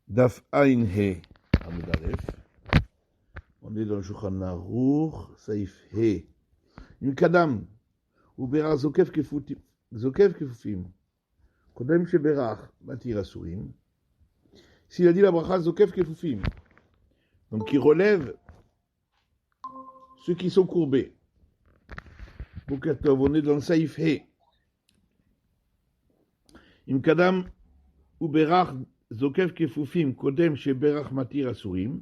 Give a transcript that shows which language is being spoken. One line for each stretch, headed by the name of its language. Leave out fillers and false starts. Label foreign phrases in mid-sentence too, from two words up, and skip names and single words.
Hebrew: דף עין הא עמוד אלף.
French: On est dans le Shulchan Aruch,
Hebrew: סעיף ה. קדם, ובירך זוקף כפופים. קודם שבירך, מתיר אסורים.
French: S'il a dit la bracha
Hebrew: זוקף כפופים,
French: donc il relève ceux qui sont courbés. On est dans le
Hebrew: סעיף ה. קדם, ובירך זוקף כפופים, קודם שבירך מתיר אסורים.